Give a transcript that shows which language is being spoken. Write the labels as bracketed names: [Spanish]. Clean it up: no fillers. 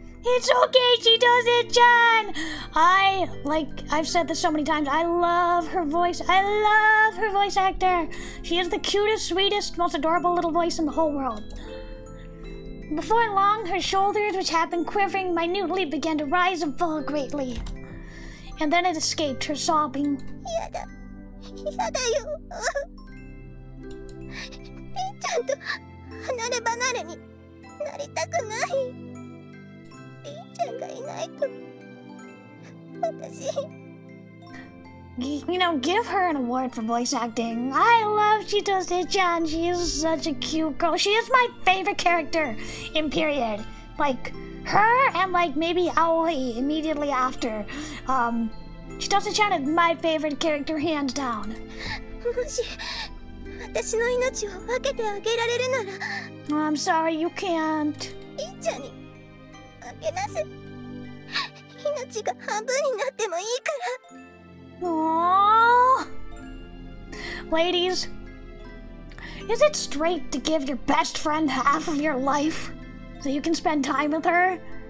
[English] It's okay, Chitose-chan! I've said this so many times, I love her voice. I love her voice actor. She is the cutest, sweetest, most adorable little voice in the whole world. Before long, her shoulders, which had been quivering minutely, began to rise and fall greatly. And then it escaped her sobbing. [Japanese] やだよりんちゃんと離れ離れになりたくないりんちゃんがいないと私 [English] Give her an award for voice acting. I love Chitose-chan. She is such a cute girl. She is my favorite character in period. Like, her and, like, maybe Aoi immediately after. Chitose-chan is my favorite character, hands down. [Japanese] もし私の命を分けてあげられるなら [English] I'm sorry, you can't. [Japanese] りんちゃんにあげなさい命が半分になってもいいから。 [English] Ladies, is it straight to give your best friend half of your life so you can spend time with her?